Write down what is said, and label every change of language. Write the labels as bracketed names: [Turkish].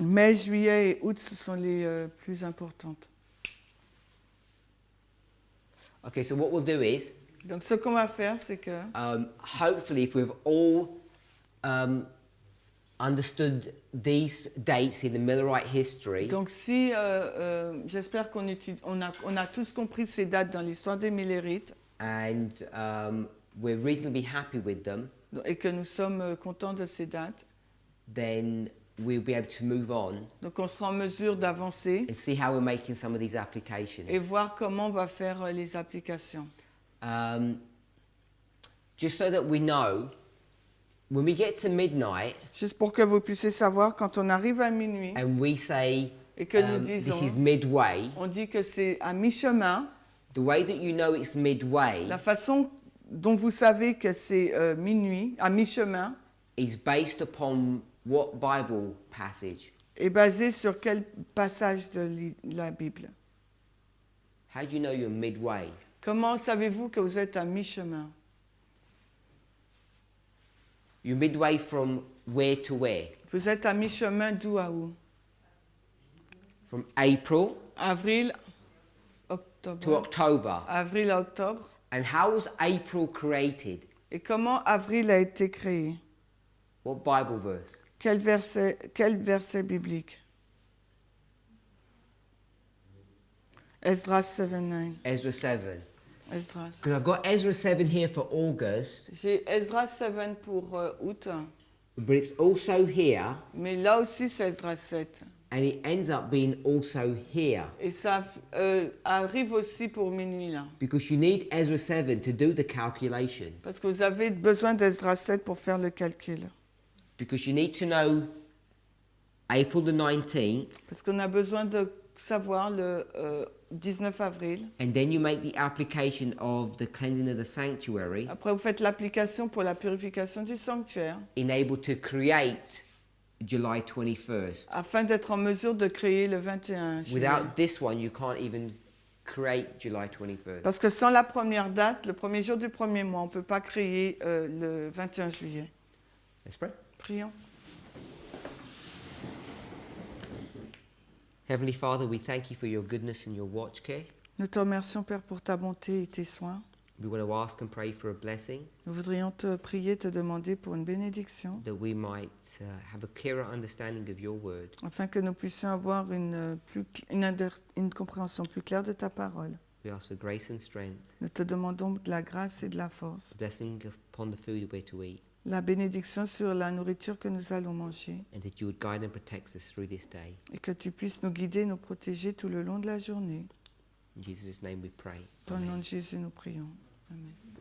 [French] Mai, juillet et août, ce sont les plus importantes. [English] Okay, so what we'll do is, [French] Donc ce qu'on va faire, c'est que [English] hopefully, if we've all understood these dates in the Millerite history, [French] donc si j'espère qu'on a tous compris ces dates dans l'histoire des Millérites [English] and we're reasonably happy with them, [French] et que nous sommes contents de ces dates, [English] then we'll be able to move on [French] donc on sera en mesure d'avancer [English] and see how we're making some of these applications. [French] et voir comment on va faire les applications. [English] Just so that we know, when we get to midnight [French] Juste pour que vous puissiez savoir, quand on arrive à minuit [English] and we say [French] et que nous [English] this is [French] disons, [English] midway, [French] on dit que c'est à mi-chemin, [English] the way that you know it's midway [French] la façon dont vous savez que c'est minuit, à mi-chemin, [English] is based upon what Bible passage? [French] est basée sur quel passage de la Bible? [English] How do you know you're midway? [French] Comment savez-vous que vous êtes à mi-chemin? [English] You're midway from where to where? [French] Vous êtes à mi-chemin d'où à où? [English] From April [French] Avril, [English] to [French] octobre. [English] October. [French] Avril à octobre. [English] And how was April created? [French] Et comment avril a été créé? [English] What Bible verse? [French] Quel verset biblique? Esdras 7:9. [English] Ezra 7. [French] Esdras. [English] Because I've got Ezra 7 here for August, [French] J'ai Esdras 7 pour août, [English] but it's also here, [French] mais là aussi c'est Esdras 7. [English] and it ends up being also here. [French] Et ça arrive aussi pour minuit là. [English] Because you need Ezra 7 to do the calculation. [French] Parce que vous avez besoin d'Esdras 7 pour faire le calcul. [English] Because you need to know April the 19th, [French] Parce qu'on a besoin de savoir le 19 avril. [English] and then you make the application of the cleansing of the sanctuary, [French] Après, vous faites l'application pour la purification du sanctuaire, [English] in able to create July 21st. [French] afin d'être en mesure de créer le 21 juillet. [English] Without this one, you can't even create July 21st. [French] Parce que sans la première date, le premier jour du premier mois, on ne peut pas créer le 21 juillet. [English] Let's pray. [French] Prions. [English] Heavenly Father, we thank you for your goodness and your watch care. [French] Nous te remercions, Père, pour ta bonté et tes soins. [English] We want to ask and pray for a blessing, [French] Nous voudrions te prier, te demander pour une bénédiction, [English] that we might have a clearer understanding of your word. [French] afin que nous puissions avoir une compréhension plus claire de ta parole. [English] We ask for grace and strength, [French] Nous te demandons de la grâce et de la force, [English] a blessing upon the food we're to eat, [French] la bénédiction sur la nourriture que nous allons manger, [English] and that you would guide and protect us through this day. [French] et que tu puisses nous guider, nous protéger tout le long de la journée. [English] In Jesus' name we pray. [French] Dans le Amen. nom de Jésus, nous prions. Amen.